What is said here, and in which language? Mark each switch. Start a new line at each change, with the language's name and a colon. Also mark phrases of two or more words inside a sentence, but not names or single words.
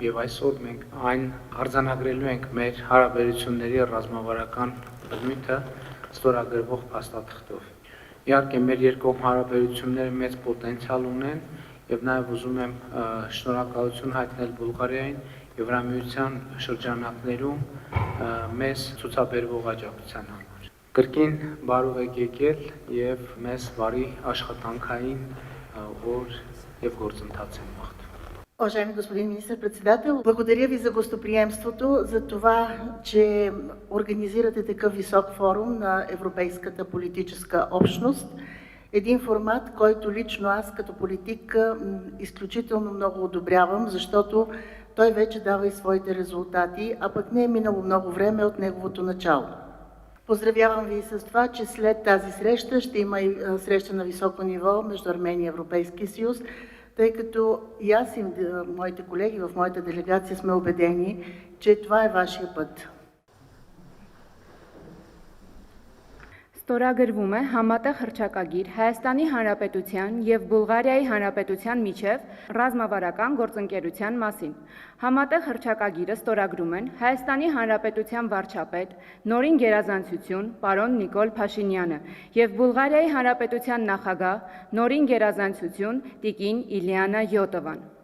Armenian: եւ այսօր մենք այն արձանագրելու ենք մեր հարաբերությունների ռազմավարական բնույթը ստորագրվող փաստաթղթով։ Իհարկե մեր երկկողմ հարաբերությունները մեծ պոտենցիալ ունեն եւ նաեւ ուզում եմ շնորհակալություն հայտնել Բուլղարիային Եվրամիության շրջանակներում մեզ ցուցաբերվող աջակցության համար։ Կրկին բարով եք եկել եւ մեզ բարի աշխատանքային օր եւ գործընթաց են մաղթում։
Bulgarian: Уважаемый господин министр-председател, благодаря ви за гостоприемството, за това, че организирате такъв висок форум на Европейската политическа общност. Един формат, който лично аз като политик изключително много одобрявам, защото той вече дава и своите резултати, а пък не е минало много време от неговото начало. Поздравявам ви с това, че след тази среща ще има и среща на високо ниво между Армения и Европейския съюз, тъй като и аз и моите колеги в моята делегация сме убедени, че това е вашия път.
Armenian: Ստորագրվում է համատեղ հռչակագիր Հայաստանի Հանրապետության և Բուլղարիայի Հանրապետության միջև ռազմավարական գործընկերության մասին։ Համատեղ հռչակագիրը ստորագրում են Հայաստանի Հանրապետության վարչապետ, նորին գերազանցություն պարոն Նիկոլ Փաշինյանը և Բուլղարիայի Հանրապետության նախագահ, նորին գերազանցություն տիկին Իլիանա Յոտովան։